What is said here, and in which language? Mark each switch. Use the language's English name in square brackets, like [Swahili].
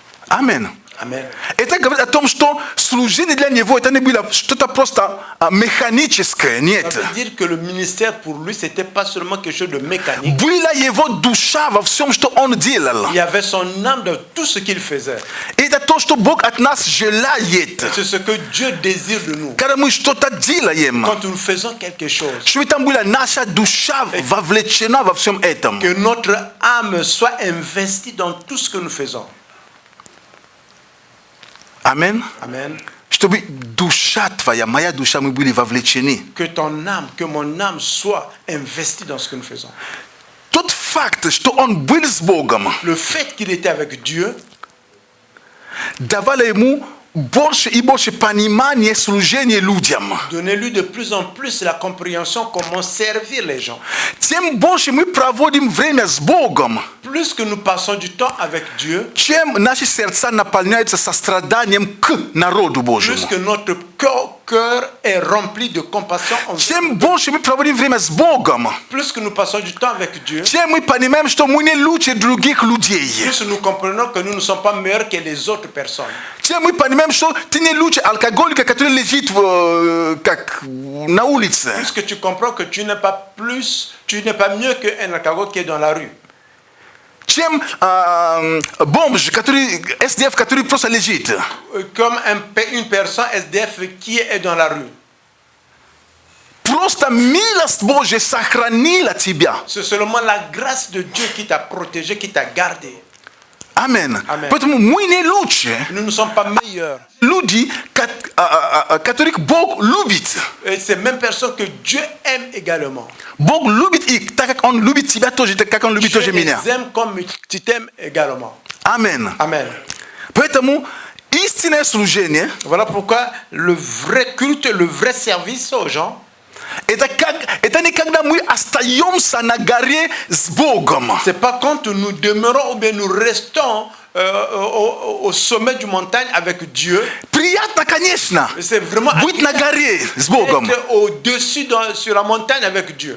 [Russian] Amen. Amen. Это говорит о том, что служение для него это не было что-то просто механическое, нет. [French] Ça veut dire que le ministère pour lui, c'était pas seulement quelque chose de mécanique. [Russian] Была его душа во всем, что он делал. [French] Il y avait son âme dans tout ce qu'il faisait. [Russian] Это то, что Бог от нас желает. [French] C'est ce que Dieu désire de nous. [Russian] Когда мы что-то делаем, [French] Quand nous faisons quelque chose, [Russian] чтобы там была наша душа вовлечена во всем этом. [French] que notre âme soit investie dans tout ce que nous faisons. Amen. Amen. [Russian] Чтобы душа твоя, моя душа, мы были вовлечены. [French] Que ton âme, que mon âme soit investie dans ce que nous faisons. [Russian] Тот факт, что он был с Богом, [French] Le fait qu'il était avec Dieu [Russian] давало ему больше и больше понимания служения людям. [French] donnait-lui de plus en plus la compréhension comment servir les gens. [Russian] Тем больше мы проводим время с Богом, [French] Plus que nous passons du temps avec Dieu, [Russian] чем наши сердца наполняются состраданием к народу [French] plus [Russian] Божьему. [French] que notre cœur cœur est rempli de compassion envers [Russian] Чем больше мы проводим время с Богом, [French] plus que nous passons du temps avec Dieu, [Russian] чем мы понимаем, что мы не лучше других людей. [French] plus nous comprenons que nous ne sommes pas meilleurs que les autres personnes. [Russian] Чем мы понимаем, что ты не лучше алкоголика, который лежит как на улице. [French] Puisque tu comprends que tu n'es pas mieux qu'un alcoolique qui est dans la rue. [Russian] Чем бомж, который SDF, который просто лежит. [French] Comme une personne SDF qui est dans la rue. [Russian] Просто милость Божья сохранила тебя. [French] C'est seulement la grâce de Dieu qui t'a protégé, qui t'a gardé. Amen. Amen. [Russian] Поэтому мы не лучше. [French] Nous ne sommes pas meilleurs. [Russian] Люди, которых Бог любит. [French] Et c'est même personne que Dieu aime également. [Russian] Бог любит их, так как Он любит тебя тоже, так как Он любит тоже меня. [French] Dieu les aime comme tu t'aimes également. Amen. Amen. [Russian] Поэтому истинное служение. [French] Voilà pourquoi le vrai culte, le vrai service aux gens. [Russian] Это не когда мы остаемся на горе с Богом. [French] C'est pas quand nous demeurons ou bien nous restons au sommet du montagne avec Dieu. [Russian] Приятно, конечно, [French] c'est vraiment [Russian] быть на горе с Богом. [French] Être au-dessus sur la montagne avec Dieu.